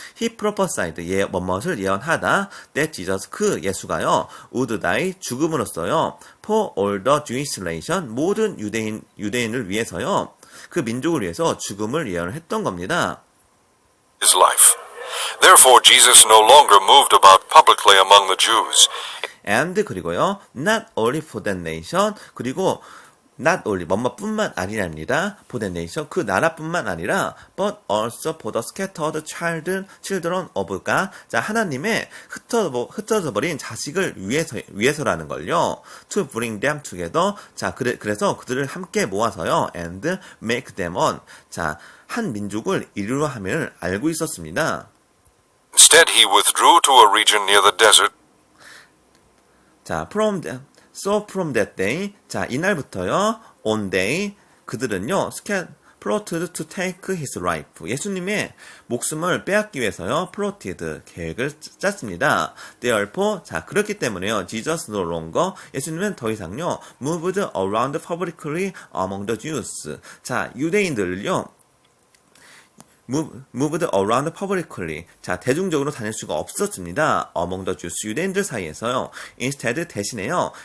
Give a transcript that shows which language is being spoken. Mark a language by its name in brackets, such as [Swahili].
[English] He prophesied [Korean] 뭐뭇을 예언하다 [English] that Jesus [Korean] 그 예수가요 [English] would die [Korean] 죽음으로써요 [English] for all the Jewish nation [Korean] 모든 유대인을 위해서요 그 민족을 위해서 죽음을 예언을 했던 겁니다. [English] His life. Therefore, Jesus no longer moved about publicly among the Jews. And 그리고요 not only for that nation 그리고 not only 뭐뭐뿐만 아니랍니다. for that nation [Korean] 그 나라뿐만 아니라 [English] but also for the scattered children of God. [Korean] 자, 하나님의 흩어져 버린 자식을 위해서라는 걸요. [English] to bring them together. 자, [Korean] 그래서 그들을 함께 모아서요 [English] and make them one. [Korean] 자, 한 민족을 이루려 함을 알고 있었습니다. [English] Instead, he withdrew to a region near the desert. 자, from that day, 자, [Korean] 이날부터요, [English] on day, [Korean] 그들은요, [English] plotted to take his life. [Korean] 예수님의 목숨을 빼앗기 위해서요, plotted, 계획을 짰습니다. [English] Therefore, 자, [Korean] 그렇기 때문에요, [English] Jesus no longer, [Korean] 예수님은 더 이상요, [English] moved around publicly among the Jews. 자, [Korean] 유대인들을요, [English] moved around publicly. [Korean] 자, 대중적으로 다닐 수가 없었습니다. [English] among the Jews. [Korean] 유대인들 사이에서요. instead 대신에요.